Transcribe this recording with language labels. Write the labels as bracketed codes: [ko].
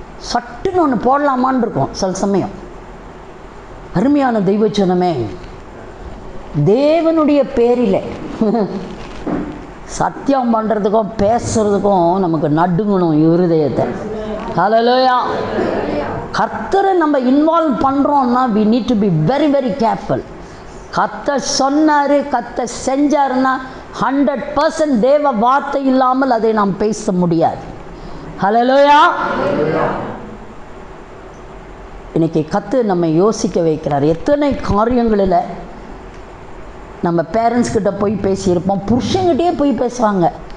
[ta] சட்டுன்னு ஒன்று போடலாமான்னு இருக்கும் சில சமயம். அருமையான தெய்வச்சனமே, தேவனுடைய பேரில் சத்தியம் பண்ணுறதுக்கும் பேசுகிறதுக்கும் நமக்கு நடுங்கணும் இருதயத்தை. ஹல்லேலூயா. கர்த்தரை நம்ம இன்வால்வ் பண்ணுறோன்னா [en] we need to be very very careful. [ta] கர்த்தர் சொன்னார், கர்த்தர் செஞ்சாருன்னா 100% தேவ வார்த்தை இல்லாமல் அதை நாம் பேச முடியாது. ஹல்லேலூயா. இன்னைக்கு கர்த்தர் நம்ம யோசிக்க வைக்கிறார். எத்தனை காரியங்களில் நம்ம பேரண்ட்ஸ் கிட்ட போய் பேசியிருப்போம், புருஷங்கிட்டே போய் பேசுவாங்க.